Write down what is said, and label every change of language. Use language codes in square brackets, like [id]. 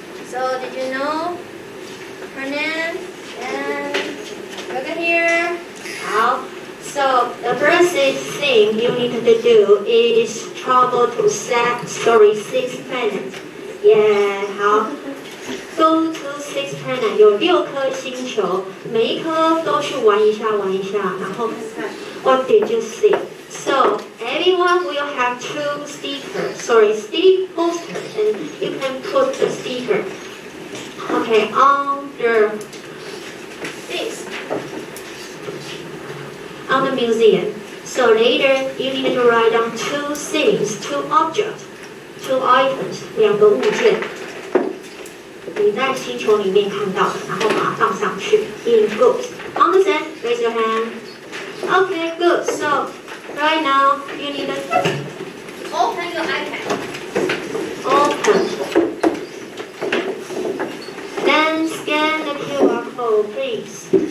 [en] So did you know her name? And look at here. So the first thing you need to do is travel to 6 planets. Yeah, 好。Go to 6 planets. [zh] 有6颗星球，每一颗都去玩一下，然后看看 [en] What did you see? So everyone will have 2 stick posters, and you can put the sticker. Okay, under this. On the museum. So later you need to write down 2 things, 2 objects, 2 items, [zh] 2个物件。你在星球里面看到的，然后把它放上去。 [en] In groups. Understand? Raise your hand. Okay, good. So right now you need to open your iPad. Open. Then scan the QR code, please.